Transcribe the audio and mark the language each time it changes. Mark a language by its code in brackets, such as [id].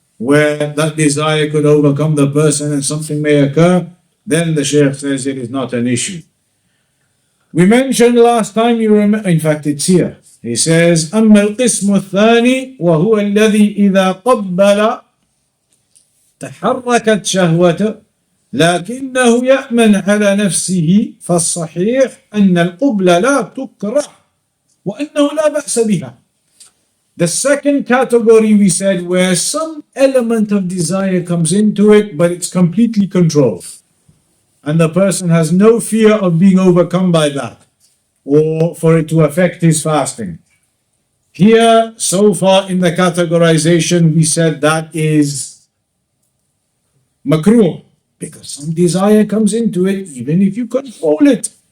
[en] where that desire could overcome the person and something may occur, then the Shaykh says it is not an issue. We mentioned last time, you remember, in fact it's here. He says, [ar] أما القسم الثاني وهو الذي إذا قبل تحركت شهوته لكنه يأمن على نفسه فالصحيح أن القبلة لا تكره وأنه لا بأس بها. [en] The second category we said where some element of desire comes into it but it's completely controlled and the person has no fear of being overcome by that or for it to affect his fasting. Here, so far in the categorization, we said that is makruh because some desire comes into it even if you control it.